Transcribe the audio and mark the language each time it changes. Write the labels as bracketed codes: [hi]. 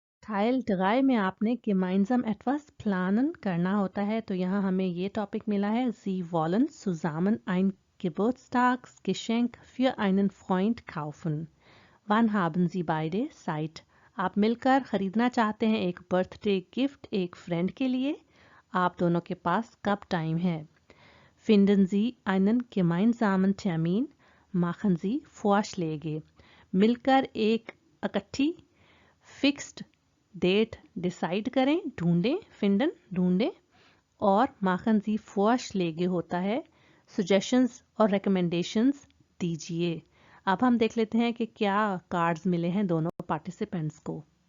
[hi] Teil 3 में आपने [de] gemeinsam etwas planen [hi] करना होता है. तो यहाँ हमें ये टॉपिक मिला है. [de] Sie wollen zusammen ein Geburtstagsgeschenk für einen Freund kaufen. Wann haben Sie beide Zeit? [hi] आप मिलकर खरीदना चाहते हैं एक बर्थडे गिफ्ट एक फ्रेंड के लिए. आप दोनों के पास कब टाइम है? [de] Finden Sie einen gemeinsamen Termin? Machen Sie Vorschläge. [hi] मिलकर एक इकट्ठी फिक्स्ड डेट डिसाइड करें, ढूंढें. फिंडन ढूंढें. और [de] machen Sie Vorschläge [hi] होता है सजेशंस और रिकमेंडेशंस दीजिए. अब हम देख लेते हैं कि क्या कार्ड्स मिले हैं दोनों पार्टिसिपेंट्स को.